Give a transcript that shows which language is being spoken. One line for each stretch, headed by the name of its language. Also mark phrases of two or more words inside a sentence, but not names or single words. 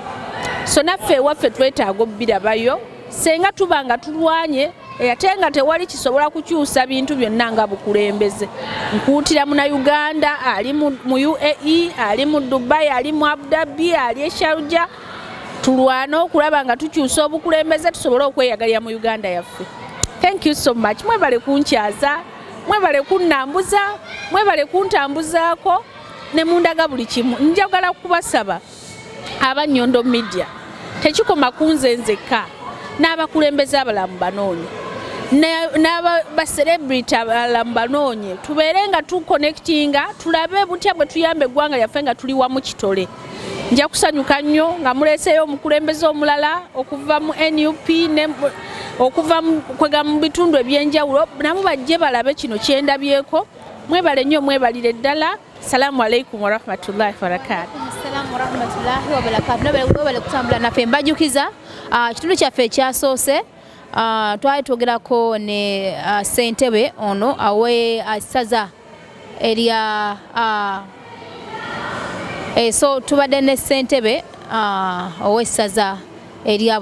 Ganda: So naffe ewaffe twetaaga obbirabayo senga tuba nga tulwanye ate nga tewali kisobola kukyusa bintu byonna nga bukulembeze. Nkuutira Munnayuganda ali mu UAE, ali mu Dubai, ali mu Abu Dhabi, ali e Sharjah, tulwana okulaba nga tukyusa obukulembeze tusobole okweyagalira mu Uganda yaffe.
English: Thank you so much.
Ganda: Mwebale kunkyaza, mwebale kunnambuza, mwebale kuntambuzaako ne mundaga buli kimu. Njagala kubasaba aba Nyondo Media tekikoma kunze nzekka n'abakulembeze abalamu banoonye n'aba celebrity abalamu banoonye tubeere nga tuconnectinga tulabe butya bwe tuyambe eggwanga yaffe nga tuli wamu kitole. Nja kusanyuka nnyo nga muleeseyo omukulembeze omulala okuva mu NUP okuva kwega mu bitundu ebyenjawulo nabo bajje balabe kino kyendabyeko. Mwebale nnyo mwebalire ddala.
Arabic: السلام عليكم ورحمة الله وبركاته. السلام ورحمة الله وبركاته.
Ganda: Nobale kutambula naffe mbajukiza kitundu kyaffe ekyasoose twali twogerako ne Ssentebe ono awe asaza erya so tubadde ne Ssentebe owessaza erya